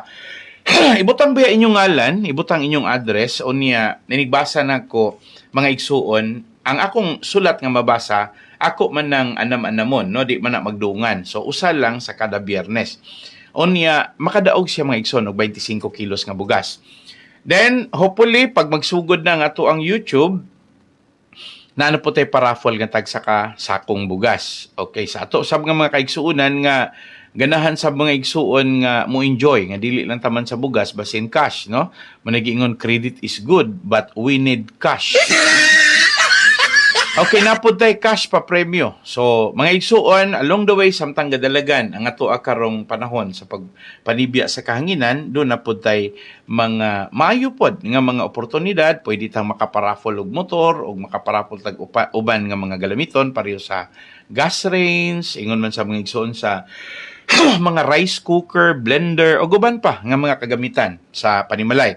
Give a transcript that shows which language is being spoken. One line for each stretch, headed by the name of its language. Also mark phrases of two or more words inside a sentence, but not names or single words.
Cebuano: Ibutang ba inyong ngalan, ibutang inyong address, o niya, ninigbasa na ko, mga igsuon, ang akong sulat nga mabasa, ako man ng anam-anamon, no? Di man na magdungan. So, usa lang sa kada biyernes. O niya, makadaog siya mga igsuon, og 25 kilos nga bugas. Then, hopefully, pag magsugod na nga to ang YouTube, na
Filipino: ano po tayo
Cebuano: paraffle nga tag saka sakong bugas. Okay, sa ato, sa mga kaigsuunan nga, ganahan sa mga igsuon nga mo enjoy nga dili lang taman sa bugas basin cash, no?
English: Managingon credit is good but we need cash.
Cebuano: Okay, napod tay cash pa premyo. So mga igsuon
English: along the way
Cebuano: samtang gadalagan ang ato karong panahon sa pagpanibya sa kahanginan, do napod tay mga maayo pod nga mga oportunidad, pwede tang makaparaffle og motor o makaparaffle tag uban nga mga galamiton pareho sa gas range, ingon man sa mga igsuon sa mga rice cooker, blender, o guban pa nga mga kagamitan sa panimalay.